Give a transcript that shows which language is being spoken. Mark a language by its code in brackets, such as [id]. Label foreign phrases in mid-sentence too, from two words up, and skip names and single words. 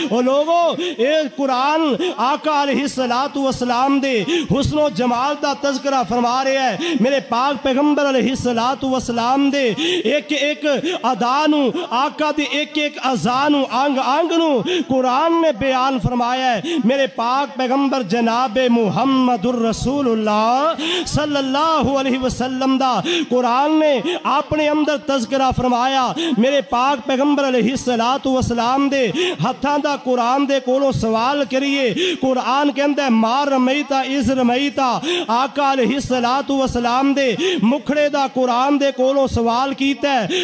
[pa] ਓ ਲੋਗੋ ਯੇ ਕੁਰਾਨ ਆਕਾ [ar] عليه الصلاة والسلام [pa] ਦੇ ਹੁਸਨੋ ਜਮਾਲ ਦਾ ਤਜ਼ਕਿਰਾ ਫ਼ਰਮਾ ਰਿਹਾ ਹੈ। ਮੇਰੇ ਪਾਕ ਪੈਗ਼ੰਬਰ [ar] عليه الصلاة والسلام [pa] ਦੇ ਏਕ ਏਕ ਅਦਾ ਨੂੰ ਆਕਾ ਦੇ ਏਕ ਏਕ ਅਜ਼ਾ ਨੂੰ ਅੰਗ ਨੂੰ ਕੁਰਾਨ ਨੇ ਬਯਾਨ ਫ਼ਰਮਾਇਆ ਹੈ। ਮੇਰੇ ਪਾਕ ਪੈਗ਼ੰਬਰ ਜਨਾਬੇ [ar] محمد رسول الله صلى الله عليه وسلم [pa] ਦਾ ਕੁਰਾਨ ਨੇ ਅਪਨੇ ਅੰਦਰ ਤਜ਼ਕਿਰਾ ਫ਼ਰਮਾਇਆ। ਮੇਰੇ ਪਾਕ ਪੈਗ਼ੰਬਰ [ar] عليه الصلاة والسلام [pa] ਦੇ ਹੱਥਾਂ ਦਾ ਕੁਰਾਨ ਦੇ ਕੋਲੋਂ ਸਵਾਲ ਕਰੀਏ। ਕੁਰਾਨ ਕਹਿੰਦਾ ਹੈ [ar] ما رميت إذ رميت, [pa] ਆਕਾ [ar] عليه الصلاة والسلام [pa] ਦੇ ਮੁਖੜੇ ਦਾ ਕੁਰਾਨ ਦੇ ਕੋਲੋਂ ਸਵਾਲ ਕੀਤਾ ਹੈ।